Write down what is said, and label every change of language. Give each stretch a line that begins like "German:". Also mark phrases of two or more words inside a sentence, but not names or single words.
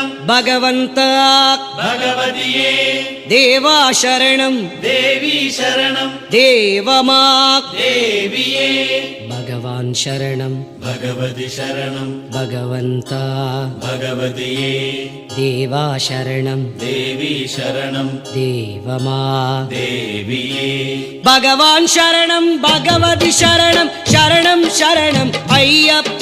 Kannada: ಭಗವಂತ ಭಗವತಿಯೇ ದೇವಾ ಶರಣಂ ದೇವಿ ಶರಣಂ ದೇವಮಾ ದೇವಿಯೇ
Telugu: ಭಗವಂತ భగవాన్ శరణం భగవతి శరణం భగవంత భగవతియే దేవా శరణం దేవి శరణం దేవమా దేవియే భగవాన్ శరణం భగవతి శరణం శరణం శరణం అయ్యప్ప